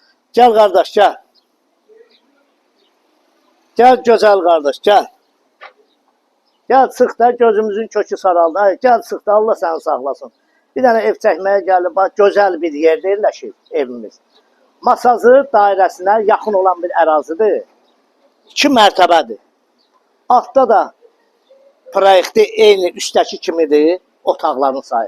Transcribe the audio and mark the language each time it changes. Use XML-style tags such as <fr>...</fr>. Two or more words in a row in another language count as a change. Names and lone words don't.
<tr>Gel kardeş gel. Gel güzel kardeş gel.</tr> <az>Gel sıx da gözümüzün kökü saraldı. Ay, gel sıx da Allah səni saxlasın. Bir dənə ev çəkməyə gəlib, bax gözəl bir yerdə yerləşir evimiz. Masazı dairəsinə yaxın olan bir ərazidir. 2 mərtəbədir. Altda da proyekti eyni üstdəki kimidir, otaqların sayı.</az>